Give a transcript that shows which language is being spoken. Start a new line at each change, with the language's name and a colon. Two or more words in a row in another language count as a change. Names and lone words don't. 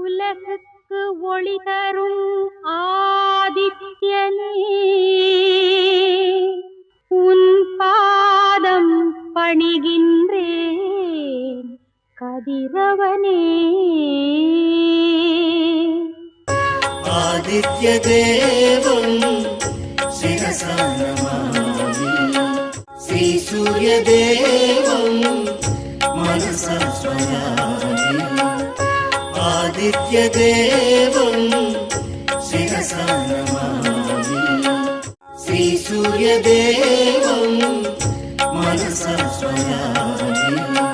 Tamil: உலகுக்கு ஒளி தரும் ஆதித்யனே, உன் பாதம் பணிகின்றேன் கதிரவனே.
Sanskrit: आदित्य देवं शिरसा नमामि, श्री सूर्य देवं मनसा स्वयामि. आदित्य देवं शिरसा नमामि, श्री सूर्य देवं मनसा स्वयामि.